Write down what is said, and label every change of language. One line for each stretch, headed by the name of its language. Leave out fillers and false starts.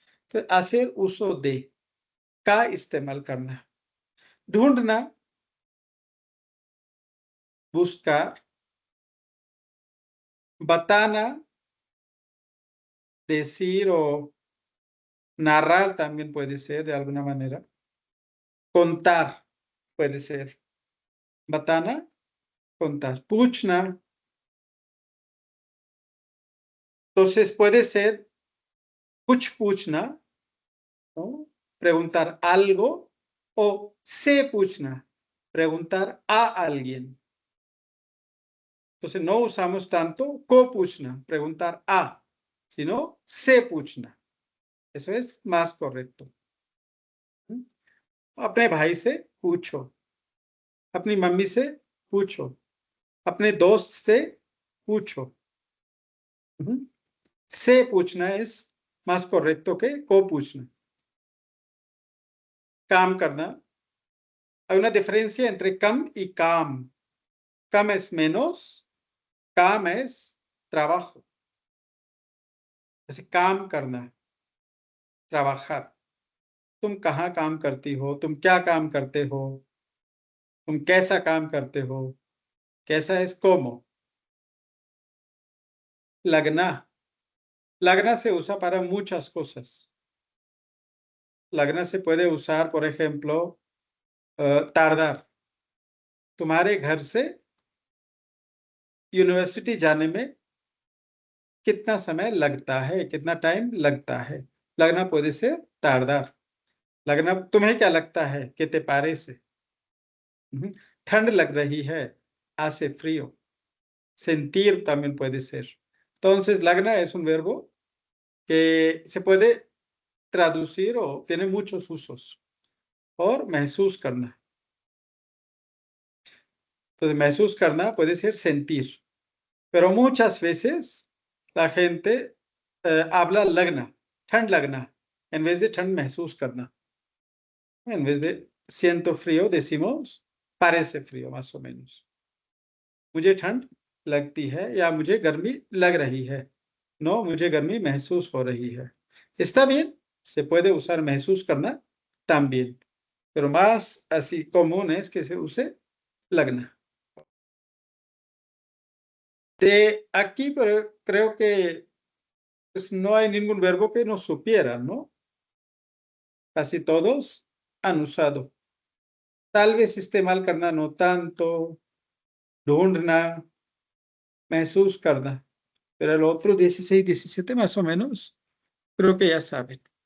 Hindi: तो
Spanish: hacer uso de
Hindi: का इस्तेमाल करना. ढूंढना, buscar.
Spanish: Batana, decir o narrar también puede ser de alguna manera. Contar puede ser. Batana, contar. Puchna. Entonces puede ser puchna, ¿no? Preguntar algo, o se puchna, preguntar a alguien. Entonces no usamos tanto ko puchna, preguntar a, sino se puchna. Eso es más correcto.
Hindi: अपने भाई से पूछो, अपनी mummy से पूछो, अपने दोस्त से पूछो.
Spanish: Se पूछना es más correcto que को पूछना.
Hindi: काम करना.
Spanish: Hay una diferencia entre kam y काम. Kam es menos, काम es trabajo.
Hindi: जैसे काम करना, trabajar. तुम कहाँ काम करती हो? तुम क्या काम करते हो? तुम कैसा काम करते हो?
Spanish: कैसा es como.
Hindi: लगना.
Spanish: Lagna se usa para muchas cosas. Lagna se puede usar, por ejemplo, tardar.
Hindi: तुम्हारे घर से यूनिवर्सिटी जाने में कितना समय लगता है, कितना टाइम लगता है.
Spanish: लगना puede ser tardar.
Hindi: लगना, तुम्हें क्या लगता है?
Spanish: ¿Qué te parece?
Hindi: ठंड लग रही है,
Spanish: hace frío. Sentir también puede ser. Entonces, lagna es un verbo que se puede traducir o tiene muchos usos.
Hindi: और महसूस करना.
Spanish: Entonces, महसूस करना puede ser sentir. Pero muchas veces la gente habla लगना, ठंड लगना, en vez de ठंड महसूस करना. En vez de siento frío, decimos parece frío, más o menos.
Hindi: मुझे ठंड लगती है या मुझे गर्मी लग रही है.
Spanish: No,
Hindi: मुझे गर्मी महसूस हो रही है.
Spanish: Está bien, se puede usar महसूस करना también. pero más así común es que se use lagna. De aquí, pero creo que pues, no hay ningún verbo que no supieran, ¿no? Casi todos han usado. Tal vez esté mal karna no tanto, Lurna, Jesús karna, pero el otro 16, 17 más o menos, creo que ya saben.